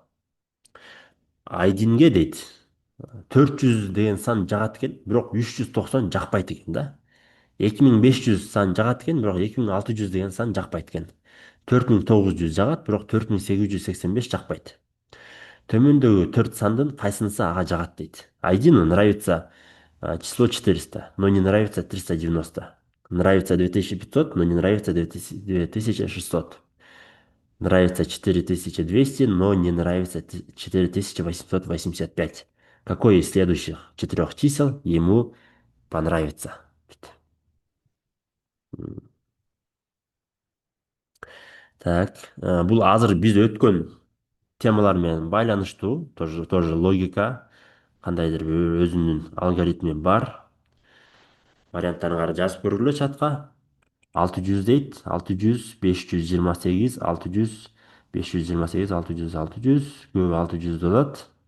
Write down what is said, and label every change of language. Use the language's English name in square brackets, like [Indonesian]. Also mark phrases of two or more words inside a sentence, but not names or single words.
[Kyrgyz] Айдинге дейт 400 деген сан жагат экен, бирок 390 жакпайт экен да. 2500 сан жагат экен, бирок 2600 деген сан жакпайт экен. 4900 жагат, бирок 4885 жакпайт. Төмөндөгү төрт сандын кайсынысы ага жагат дейт. [Russian] Айдину нравится число 400, но не нравится 390. Нравится 2500, но не нравится 2600. Нравится 4200, но не нравится 4885. Какое из следующих четырех чисел ему понравится? Так, [Kyrgyz] бул азыр биз өткөн темалар менен байланыштуу, [Russian] тоже логика, [Kyrgyz] кандайдыр бир өзүнүн алгоритми бар. Варианттарын кара жазып көргүлө чатка. 600 дейт, 600, 528, 600, 528, 600, 600, көбү 600 болот.